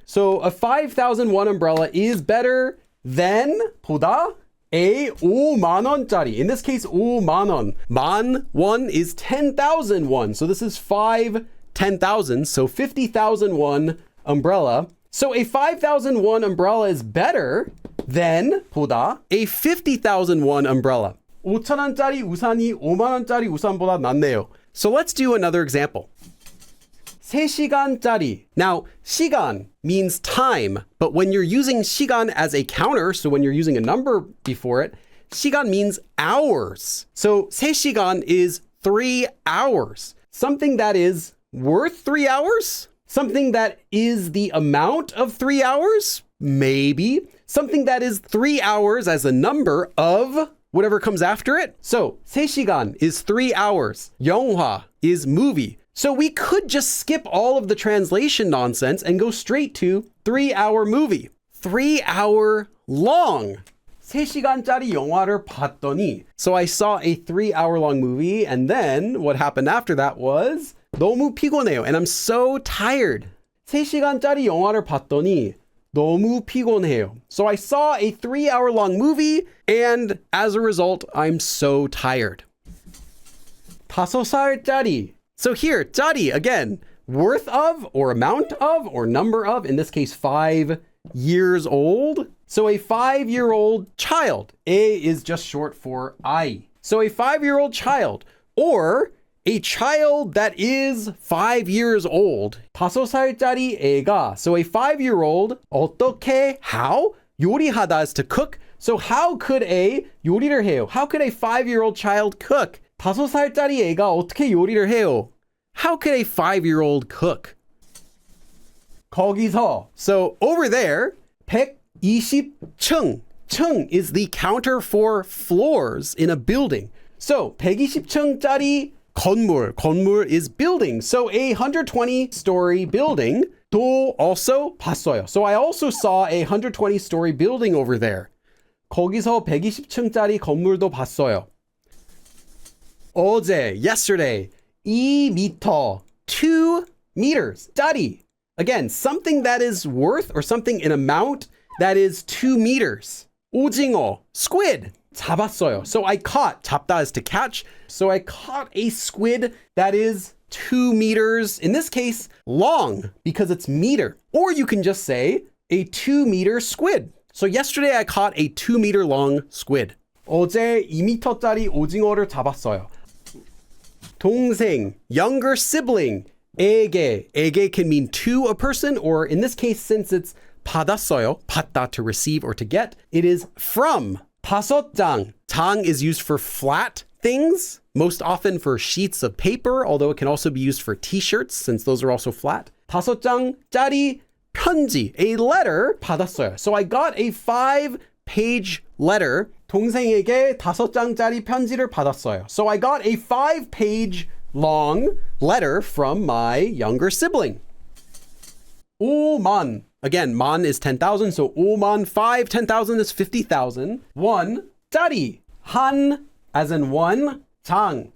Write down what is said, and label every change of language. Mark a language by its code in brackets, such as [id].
[en] So a 5,000 won umbrella is better than [ko] 보다 [en] a [ko] 5만원짜리. [en] In this case, 5만원. 만 won is 10,000 won. So this is 10,000. So 50,000 won umbrella. So a 5,000 won umbrella is better than [ko] 보다 [en] a 50,000 won umbrella. [ko] 5,000원짜리 우산이 5만원짜리 우산보다 낫네요. [en] So let's do another example. [ko] 3시간짜리. [en] Now, 시간 means time, but when you're using 시간 as a counter, so when you're using a number before it, 시간 means hours. So 3시간 is 3 hours. Something that is worth 3 hours? Something that is the amount of 3 hours? Maybe. Something that is 3 hours as a number of whatever comes after it. So 3시간 is 3 hours. 영화 is movie. So we could just skip all of the translation nonsense and go straight to 3 hour movie. 3-hour long. [ko] 3시간짜리 영화를 봤더니. [en] So I saw a 3-hour long movie, and then what happened after that was [ko] 너무 피곤해요, [en] and I'm so tired. [ko] 3시간짜리 영화를 봤더니 너무 피곤해요. [en] So I saw a 3-hour long movie, and as a result, I'm so tired. [ko] 5살짜리. [en] So here, 짜리, again, worth of, or amount of, or number of, in this case, 5 years old. So a 5-year-old child. A is just short for I. So a 5-year-old child, or a child that is 5 years old. [ko] 5살짜리 애가. [en] So a 5-year-old, [ko] 어떻게, [en] how? 요리하다 is to cook. So how could a [ko] 요리를 해요? [en] How could a 5-year-old child cook? [ko] 5살짜리 애가 어떻게 요리를 해요? [en] How could a 5-year-old cook? [ko] 거기서. [en] So over there, 120층. 층 is the counter for floors in a building. [ko] So 120층짜리 건물. [en] 건물 is building. So a 120-story building. 도 also [ko] 봤어요. [en] So I also saw a 120-story building over there. [ko] 거기서 120층짜리 건물도 봤어요. [en] 어제, yesterday, 2m, 2 meters, 짜리. Again, something that is worth or something in amount that is 2 meters. [ko] 오징어, squid, 잡았어요. [en] So I caught, 잡다 is to catch. So I caught a squid that is 2 meters, in this case, long, because it's meter. Or you can just say a 2-meter squid. So yesterday I caught a 2-meter long squid. [ko] 어제 2m짜리 오징어를 잡았어요. [en] 동생, younger sibling, 에게. 에게 can mean to a person, or in this case, since it's 받았어요, 받다 to receive or to get, it is from. [ko] 5장. [en] 장 is used for flat things, most often for sheets of paper, although it can also be used for t-shirts, since those are also flat. [ko] 5장짜리 편지, [en] a letter, [ko] 받았어요. [en] So I got a 5-page letter. [ko] 동생에게 5장짜리 편지를 받았어요. [en] So I got a 5-page long letter from my younger sibling. [ko] 5만. [en] Again, 만 is 10,000, so 5만, 5, 10,000 is 50,000. [ko] 1짜리. 한, [en] as in one, 장.